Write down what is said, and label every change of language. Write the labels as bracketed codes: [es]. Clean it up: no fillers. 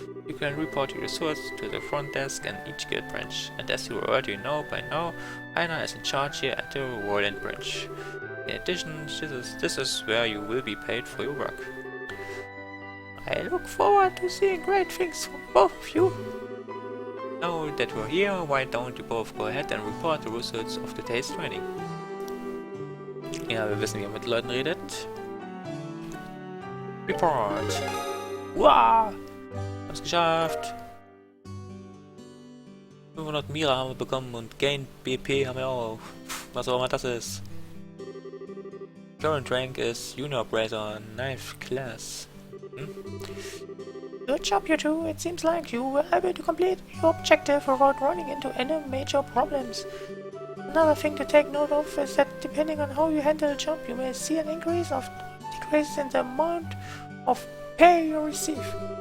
[en] You can report your results to the front desk in each guild branch, and as you already know by now, Aina is in charge here at the Roland branch. In addition, this is where you will be paid for your work. I look forward to seeing great things from both of you. Now that we're here, why don't you both go ahead and report the results of the day's training? [de] Ja, wir wissen, wie man mit Leuten redet. [en] Report! Wow! [de] Haben es geschafft! 500 Mira haben wir bekommen und Gain BP haben wir auch. Was auch immer das ist. [en] Current rank is Junior Bracer, 9th class. Good job, you two. It seems like you were able to complete your objective without running into any major problems. Another thing to take note of is that depending on how you handle a job, you may see an increase or decrease in the amount of pay you receive.